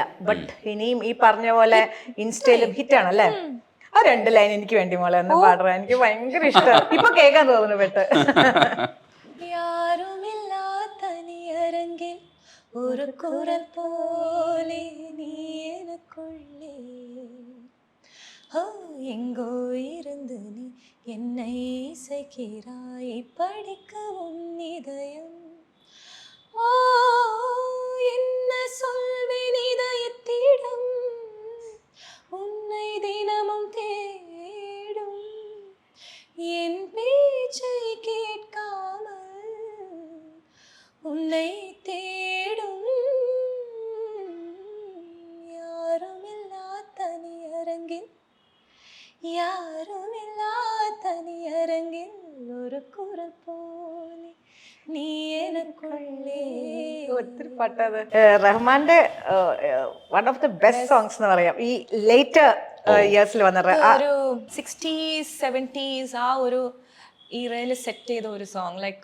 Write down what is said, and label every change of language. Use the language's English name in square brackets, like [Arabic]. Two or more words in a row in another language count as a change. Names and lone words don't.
[Malayalam] ബട്ട് ഇനിയും ഈ പറഞ്ഞ പോലെ ഇൻസ്റ്റയിലും ഹിറ്റാണല്ലേ. ആ 2 ലൈൻ എനിക്ക് വേണ്ടി മോളെ ഒന്ന് പാടുക. എനിക്ക് ഭയങ്കര ഇഷ്ടം. ഇപ്പൊ കേൾക്കാൻ തോന്നുന്നു പെട്ട്. [Tamil] யாருமில்லா தனியரங்கில் ஒரு குரல் போலே நீ எனக்குள்ளே, ஓ எங்கோ இருந்து நீ என்னை இசைக்கிறாய், படிக்க உன் இதயம். ஓ என்ன சொல்வேன் இதயத்திடம், உன்னை தினமும் தேடும், என் பேச்சை கேட்காமல் உன்னை தேடும். யாருமில்லா தனியரங்கில், யாருமில்லா தனியரங்கில் ஒரு குரல் போலே நீ எனக்குள்ளே. [Malayalam] ഒത്തിരി പാട്ടത്. റഹ്മാന്റെ [English] one of the best songs [Malayalam] എന്ന് പറയാം ഈ [English] later years [Malayalam] വന്ന ഒരു 60s 70s ആ ഒരു ഈറയിൽ സെറ്റ് ചെയ്ത ഒരു സോങ്, ലൈക്ക്